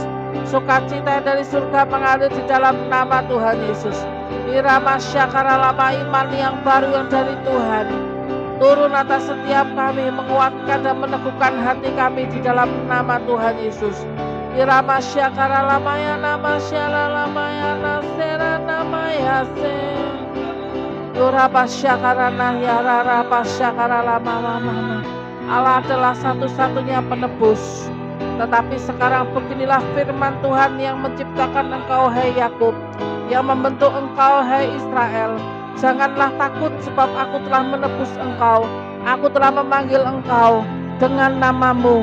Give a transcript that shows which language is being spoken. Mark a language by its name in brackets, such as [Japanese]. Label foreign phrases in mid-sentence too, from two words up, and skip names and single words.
[Indonesian] Sukacita dari surga mengalir di dalam nama Tuhan Yesus. Irama syakara lama iman yang baru yang dari Tuhan turun atas setiap kami, menguatkan dan meneguhkan hati kami di dalam nama Tuhan Yesus. Irama syakara lamaya nama syara lamaya nasera namaya se. Yuraba syakara nahyara raba syakara lama lama. Allah adalah satu-satunya penebus. Tetapi sekarang beginilah firman Tuhan yang menciptakan engkau hai Yakub, yang membentuk engkau hai Israel. Janganlah takut sebab aku telah menebus engkau. Aku telah memanggil engkau dengan namamu.